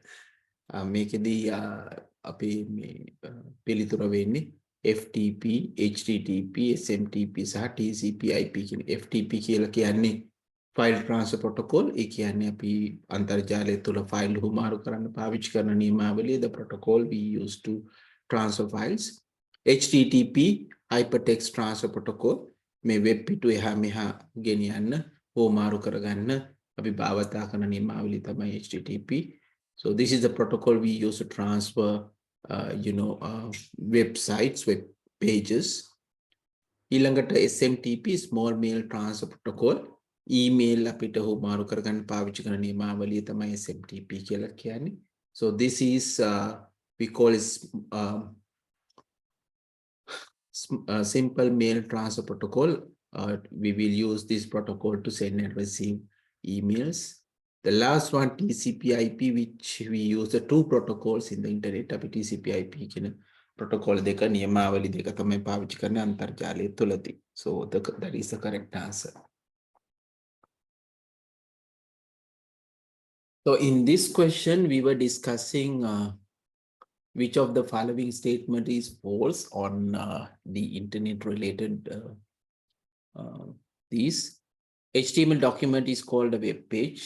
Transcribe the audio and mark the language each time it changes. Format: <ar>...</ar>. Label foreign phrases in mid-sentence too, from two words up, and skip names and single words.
<si>මේකෙදී අපි මේ පිළිතුර වෙන්නේ FTP, HTTP, SMTP සහ TCP/IP කියන FTP කියලා කියන්නේ</si> <en>file transfer protocol.</en> <si>ඒ කියන්නේ අපි අන්තර්ජාලය තුල ෆයිල් හුමාරු කරන්න පාවිච්චි කරන නියමාවලිය,</si> <en>the protocol we use to transfer files.</en> <si>HTTP,</si> <en>hypertext transfer protocol,</en> <si>මේ වෙබ් පිටු එහා මෙහා ගෙනියන්න හුමාරු කරගන්න අපි භාවිතා කරන නියමාවලිය තමයි HTTP.</si> <en>So this is the protocol we use to transfer websites, web pages. ඊළඟට SMTP, small mail transfer protocol.</en> <si>email අපිට හුමාරු කරගන්න පාවිච්චි කරන නියමාවලිය තමයි SMTP කියලා කියන්නේ.</si> <en>So this is we call it simple mail transfer protocol. We will use this protocol to send and receive emails. The last one, TCP/IP, which we use the two protocols in the internet.</en> <si>අපි TCP/IP කියන protocol දෙක නියමාවලි දෙක තමයි පාවිච්චි කරන්නේ අන්තර්ජාලය තුලදී.</si> <en>So that is the correct answer. So in this question, we were discussing which of the following statement is false on the internet related This HTML document is called a web page.</en>